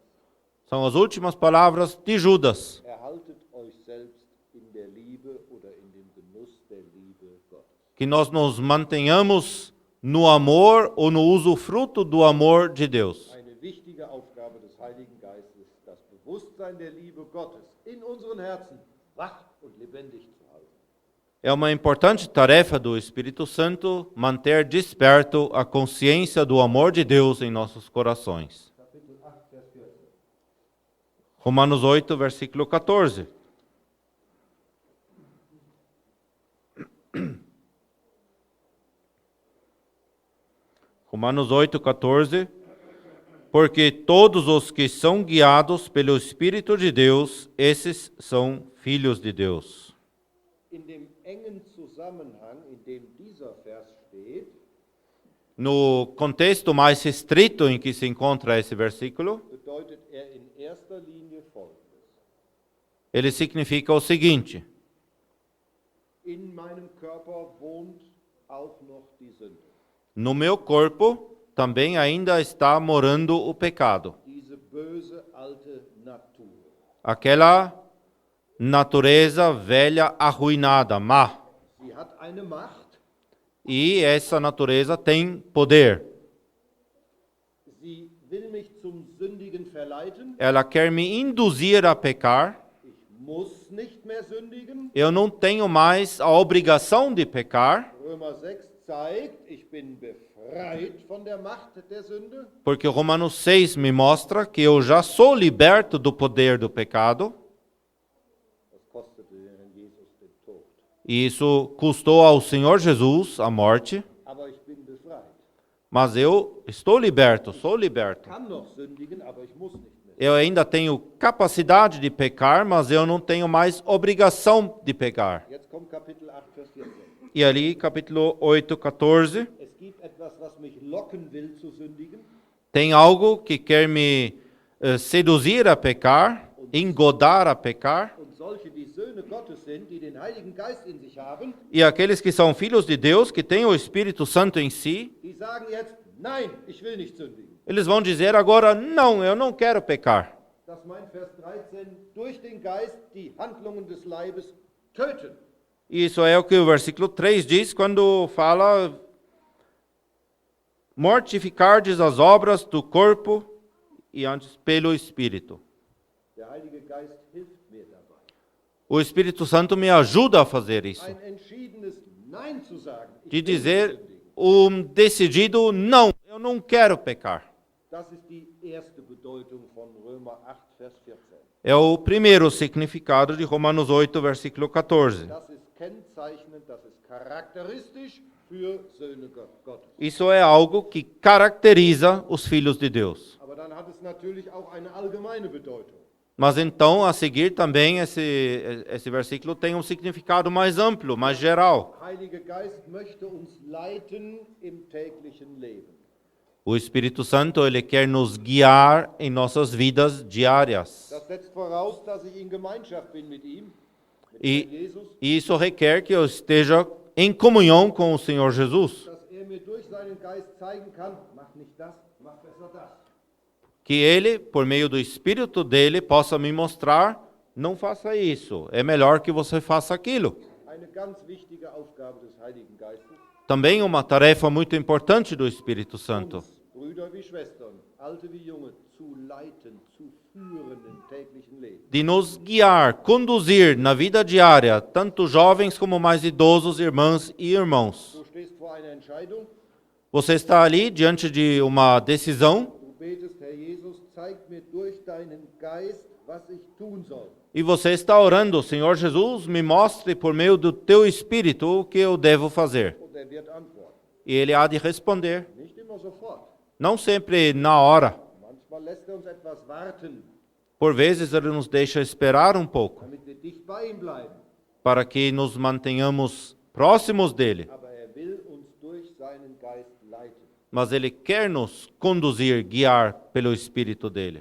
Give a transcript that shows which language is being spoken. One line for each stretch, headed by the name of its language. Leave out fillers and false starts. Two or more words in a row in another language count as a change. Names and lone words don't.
Portuguese: São as últimas palavras de Judas.
German: Erhaltet euch selbst in der Liebe oder in dem Genuss der Liebe Gottes.
Portuguese: Que nós nos mantenhamos no amor ou no usufruto do amor de Deus.
German: Eine wichtige Aufgabe des Heiligen Geistes, das Bewusstsein der Liebe Gottes in unseren Herzen wach und lebendig zu halten.
Portuguese: É uma importante tarefa do Espírito Santo manter desperto a consciência do amor de Deus em nossos corações.
German: Kapitel 8, Vers 14.
Portuguese: Romanos 8, versículo 14. Romanos 8, 14. Porque todos os que são guiados pelo Espírito de Deus, esses são filhos de Deus.
German: In dem engen Zusammenhang, in dem dieser Vers steht,
Portuguese: No contexto mais restrito em que se encontra esse versículo,
German: bedeutet er in erster Linie Folgendes.
Portuguese: ele significa o seguinte:
German: In meinem Körper wohnt auch noch die Sünde.
Portuguese: no meu corpo também ainda está morando o pecado,
German: Diese böse alte Natur.
Portuguese: aquela natureza velha arruinada, má.
German: Sie hat eine Macht.
Portuguese: E essa natureza tem poder.
German: Sie will mich zum Sündigen verleiten.
Portuguese: Ela quer me induzir a pecar.
German: Ich muss nicht mehr sündigen.
Portuguese: Eu não tenho mais a obrigação de pecar,
German: Römer 6 zeigt, ich bin befreit von der Macht der Sünde.
Portuguese: porque Romanos 6 me mostra que eu já sou liberto do poder do pecado.
German: Das kostete den Herrn Jesus den Tod.
Portuguese: E isso custou ao Senhor Jesus a morte.
German: Aber ich bin befreit.
Portuguese: Mas eu estou liberto, sou
German: Ich
Portuguese: liberto.
German: kann noch sündigen, aber ich muss nicht mehr sündigen.
Portuguese: Eu ainda tenho capacidade de pecar, mas eu não tenho mais obrigação de pecar.
German: Jetzt kommt Kapitel 8, Vers 14.
Portuguese: E ali, capítulo 8, 14,
German: Es gibt etwas, was mich locken will zu sündigen.
Portuguese: tem algo que quer me seduzir a pecar, engodar a pecar.
German: Und solche, die Söhne Gottes sind, die den Heiligen Geist in sich haben,
Portuguese: E aqueles que são filhos de Deus, que têm o Espírito Santo em si,
German: die sagen jetzt, nein, ich will nicht sündigen.
Portuguese: eles vão dizer agora, não, eu não quero pecar.
German: Das meint Vers 13, durch den Geist die Handlungen des Leibes töten.
Portuguese: E isso é o que o versículo 3 diz quando fala: mortificardes as obras do corpo e antes pelo Espírito.
German: Der Heilige Geist hilft mir dabei.
Portuguese: O Espírito Santo me ajuda a fazer isso.
German: Ein entschiedenes Nein zu sagen. Ich
Portuguese: De
German: will nicht
Portuguese: dizer
German: sündigen.
Portuguese: decidido, não, eu não quero pecar.
German: Das ist die erste Bedeutung von Römer 8, Vers 14.
Portuguese: É o primeiro significado de Romanos 8, versículo 14.
German: Das ist kennzeichnend, das ist charakteristisch für Söhne Gottes.
Portuguese: Isso é algo que caracteriza os filhos de Deus.
German: Aber dann hat es natürlich auch eine allgemeine Bedeutung.
Portuguese: Mas então, a seguir também, esse versículo tem um significado mais amplo, mais geral.
German: Heilige Geist möchte uns leiten im täglichen Leben.
Portuguese: O Espírito Santo, ele quer nos guiar em nossas vidas diárias.
German: Das setzt voraus, dass ich in Gemeinschaft bin mit ihm, mit
Portuguese: E, Jesus, e isso requer que eu esteja em comunhão com o Senhor Jesus.
German: dass mir durch seinen Geist zeigen kann, mach nicht das, mach besser das.
Portuguese: Que ele, por meio do Espírito dele, possa me mostrar, não faça isso, é melhor que você faça aquilo.
German: Eine ganz wichtige Aufgabe des Heiligen Geistes,
Portuguese: Também uma tarefa muito importante do Espírito Santo.
German: uns, Brüder wie Schwestern, Alte wie Junge, zu leiten, zu führen im täglichen Leben.
Portuguese: De nos guiar, conduzir na vida diária, tanto jovens como mais idosos, irmãs e irmãos.
German: Du stehst vor einer Entscheidung,
Portuguese: Você está ali diante de uma decisão
German: du betest, Herr Jesus, zeig mir durch deinen Geist, was ich tun soll.
Portuguese: e você está orando, Senhor Jesus, me mostre por meio do teu Espírito o que eu devo fazer.
German: Und er wird antworten.
Portuguese: E ele há de responder,
German: Nicht immer sofort.
Portuguese: não sempre na hora.
German: Manchmal lässt er uns etwas warten,
Portuguese: Por vezes ele nos deixa esperar um pouco,
German: damit wir dicht bei ihm bleiben.
Portuguese: para que nos mantenhamos próximos dele.
German: Aber er will uns durch seinen Geist leiten.
Portuguese: Mas ele quer nos conduzir, guiar pelo Espírito dele.